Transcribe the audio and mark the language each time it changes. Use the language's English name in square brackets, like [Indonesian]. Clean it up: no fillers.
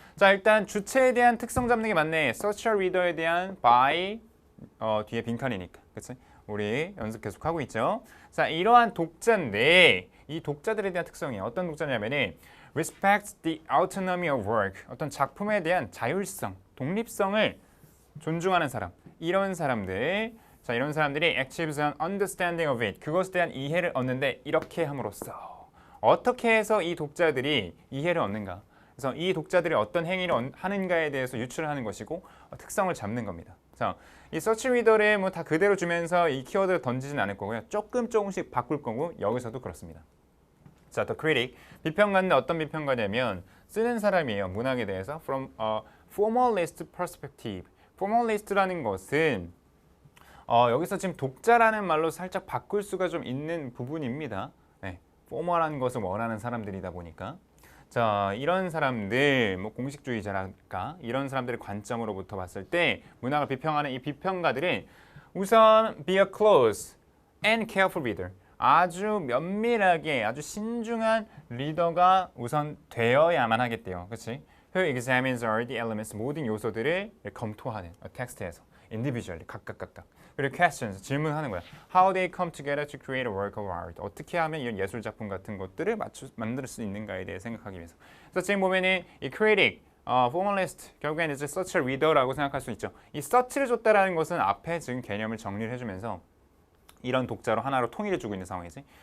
[Korean] 자, 일단 주체에 대한 특성 잡는 게 맞네. social reader에 대한 by 뒤에 빈칸이니까. 그치? 우리 연습 계속 하고 있죠. 자, 이러한 독자인데 이 독자들에 대한 특성이 어떤 독자냐면은 [English] respects the autonomy of work. [Korean] 어떤 작품에 대한 자율성, 독립성을 존중하는 사람. 이런 사람들. 자, 이런 사람들이 [English] achieves an understanding of it. [Korean] 그것에 대한 이해를 얻는데 이렇게 함으로써 어떻게 해서 이 독자들이 이해를 얻는가? 그래서 이 독자들이 어떤 행위를 하는가에 대해서 유추를 하는 것이고 특성을 잡는 겁니다. 자, 이 서치 리더를 뭐 다 그대로 주면서 이 키워드를 던지진 않을 거고요. 조금씩 바꿀 거고 여기서도 그렇습니다. [English] 자, The Critic. [Korean] 비평가인데 어떤 비평가냐면 쓰는 사람이에요. 문학에 대해서 [English] from a formalist perspective. [Korean] formalist라는 것은 여기서 지금 독자라는 말로 살짝 바꿀 수가 좀 있는 부분입니다. 네, 포멀한 것을 원하는 사람들이다 보니까 자, 이런 사람들, 뭐 공식주의자랄까 이런 사람들의 관점으로부터 봤을 때 문학을 비평하는 이 비평가들은 우선 [English] be a close and careful reader. [Korean] 아주 면밀하게, 아주 신중한 리더가 우선 되어야만 하겠대요. 그렇지? [English] Who examines all the elements, [Korean] 모든 요소들을 검토하는 텍스트에서 [English] individually, [Korean] 각각. 그리고 questions, 질문하는 거야. [English] How they come together to create a work of art. [Korean] 어떻게 하면 이런 예술 작품 같은 것들을 만들 수 있는가에 대해 생각하기 위해서. 그래서 지금 보면은 이 critic, formalist, 결국에는 이제 [English] such a reader [Korean] 라고 생각할 수 있죠. 이 such를 줬다라는 것은 앞에 지금 개념을 정리를 해주면서 이런 독자로 하나로 통일해주고 있는 상황이지.